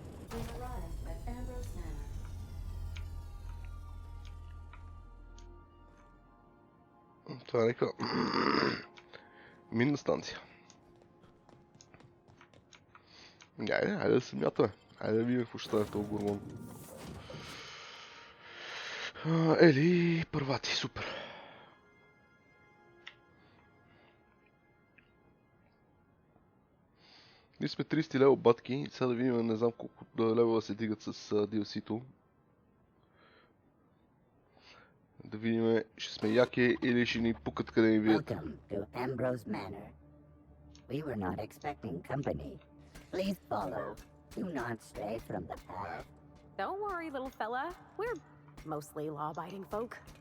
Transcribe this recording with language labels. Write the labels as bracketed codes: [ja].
[en] We've arrived at Ambrose Manor. [bg] Това е някаква минна станция. Айде да се мятаме. Айде да видим какво ще стане в този Горгон. Ели, първати, супер. Ние сме 30 лева батки, сега да видим, не знам колко лева се дигат с DLC-то. Да видим, ще сме яки или ще ни пукат къде ни видят. [en] Welcome to Ambrose Manor. We were not expecting company. Please follow. Do not stray from the path. Don't worry, little fella. We're mostly law-abiding folk.